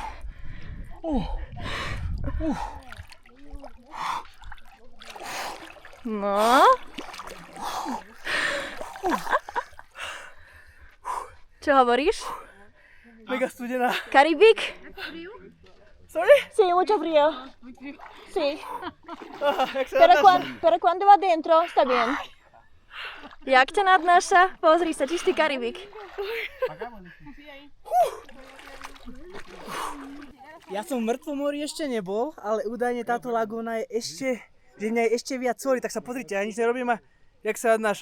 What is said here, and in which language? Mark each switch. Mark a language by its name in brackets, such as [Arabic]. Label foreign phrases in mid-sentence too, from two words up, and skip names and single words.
[Slovak] No. Čo hovoríš? Mega studená. Karibik? Sorry? [Spanish] Sí, mucho frío. Sí. [Slovak] Jak sa [Spanish] Pero cuando va dentro, está bien. [Slovak] Jak ťa nadnáša? Pozri sa, čistý Karibik. Ja som v mŕtvom mori ešte nebol, ale údajne táto lagúna je ešte, že v nej je ešte viac soli, tak sa pozrite, ja nič nerobím a jak sa nadnášam.